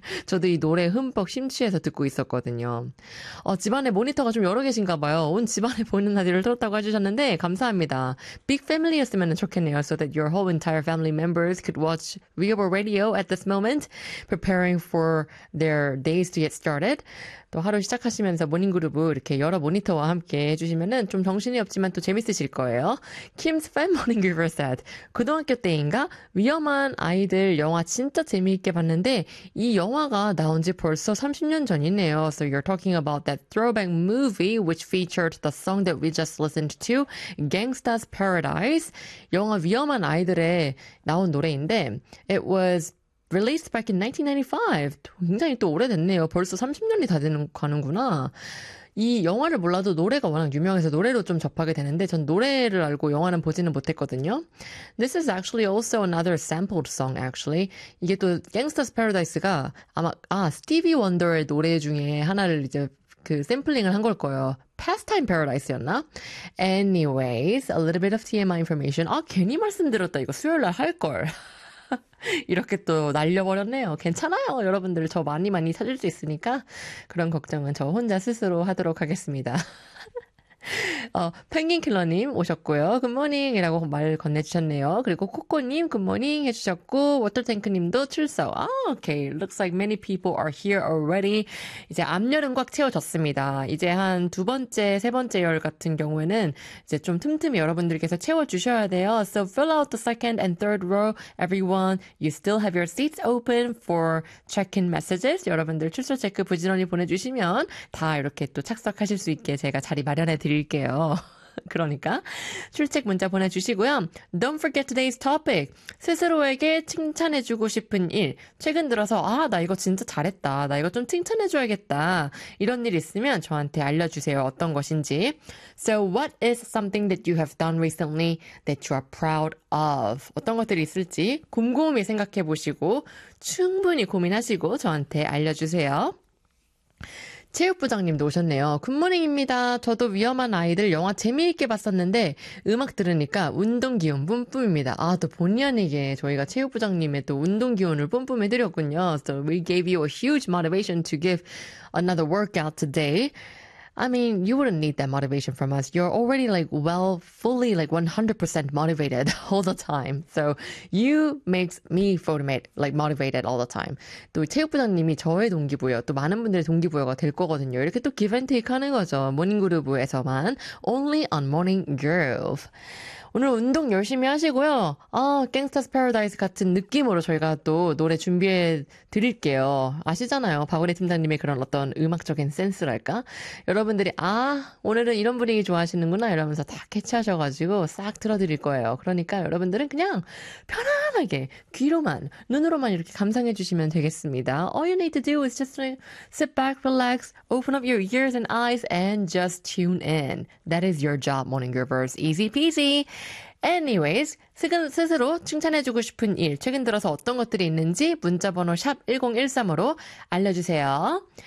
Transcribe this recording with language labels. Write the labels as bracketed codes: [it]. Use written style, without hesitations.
[ko] 저도 이 노래 흠뻑 심취해서 듣고 있었거든요. 집안에 모니터가 좀 여러 개신가 봐요. 온 집안에 보이는 라디오를 틀었다고 해주셨는데 감사합니다. [en] Big family [ko] 였으면 좋겠네요. [en] So that your whole entire family members could watch viewable radio at this moment, preparing for their days to get started. [ko] 또 하루 시작하시면서 모닝그룹을 이렇게 여러 모니터와 함께 해주시면 좀 정신이 없지만 또 재밌으실 거예요. [en] Kim's fan moninggroup said, [ko] 고등학교 때인가? 위험한 아이들 영화 진짜 재미있게 봤는데 이 영화가 나온 지 벌써 30년 전이네요. [en] So you're talking about that throwback movie which featured the song that we just listened to, Gangsta's Paradise. [ko] 영화 위험한 아이들에 나온 노래인데 [en] It was released back in 1995. [ko] 굉장히 또 오래됐네요. 벌써 30년이 다 되는 가는구나. 이 영화를 몰라도 노래가 워낙 유명해서 노래로 좀 접하게 되는데 전 노래를 알고 영화는 보지는 못했거든요. [en] This is actually also another sampled song, actually. [ko] 이게 또 Gangsta's Paradise가 아마 스티비 원더의 노래 중에 하나를 이제 그 샘플링을 한걸 거예요. [en] Pastime Paradise였나? Anyways, a little bit of TMI information. [ko] 아, 괜히 말씀드렸다. 이거 수요일날 할 걸. 이렇게 또 날려버렸네요. 괜찮아요. 여러분들 저 많이 많이 찾을 수 있으니까 그런 걱정은 저 혼자 스스로 하도록 하겠습니다. 펭귄킬러님 오셨고요. 굿모닝이라고 말 건네주셨네요. 그리고 코코님 굿모닝 해주셨고 워터탱크님도 출석. [en] 오케이. Looks like many people are here already. [ko] 이제 앞열은 꽉 채워졌습니다. 이제 한두 번째, 세 번째 열 같은 경우에는 이제 좀 틈틈이 여러분들께서 채워주셔야 돼요. [en] So fill out the second and third row, everyone. You still have your seats open for check-in messages. [ko] 여러분들 출석 체크 부지런히 보내주시면 다 이렇게 또 착석하실 수 있게 제가 자리 마련해 드릴게요. 그러니까 출첵 문자 보내주시고요. [en] Don't forget today's topic. [ko] 스스로에게 칭찬해주고 싶은 일. 최근 들어서 아, 나 이거 진짜 잘했다. 나 이거 좀 칭찬해줘야겠다. 이런 일 있으면 저한테 알려주세요. 어떤 것인지. [en] So what is something that you have done recently that you are proud of? [ko] 어떤 것들이 있을지 곰곰이 생각해보시고 충분히 고민하시고 저한테 알려주세요. 체육부장님도 오셨네요. 굿모닝입니다. 저도 위험한 아이들 영화 재미있게 봤었는데 음악 들으니까 운동 기운 뿜뿜입니다. 아, 또 본의 아니게 저희가 체육부장님의 또 운동 기운을 뿜뿜해드렸군요. [en] So we gave you a huge motivation to give another workout today. I mean, you wouldn't need that motivation from us. You're already like well, fully like 100% motivated all the time. So you makes me feel motivated all the time. [ko] 또 체육부장님이 저의 동기부여, 또 많은 분들의 동기부여가 될 거거든요. 이렇게 또 give and take 하는 거죠. 모닝그룹에서만. [en] Only on Morning Groove. [ko] 오늘 운동 열심히 하시고요. 갱스터스 패러다이스 같은 느낌으로 저희가 또 노래 준비해 드릴게요. 아시잖아요. 박원희 팀장님의 그런 어떤 음악적인 센스랄까? 여러분들이, 아, 오늘은 이런 분위기 좋아하시는구나 이러면서 다 캐치하셔가지고 싹 틀어드릴 거예요. 그러니까 여러분들은 그냥 편안하게 귀로만, 눈으로만 이렇게 감상해 주시면 되겠습니다. [en] All you need to do is just sit back, relax, open up your ears and eyes and just tune in. That is your job, Morning Groovers. Easy peasy. [ko] Anyways, 스스로 칭찬해주고 싶은 일, 최근 들어서 어떤 것들이 있는지 문자번호 샵 1013으로 알려주세요.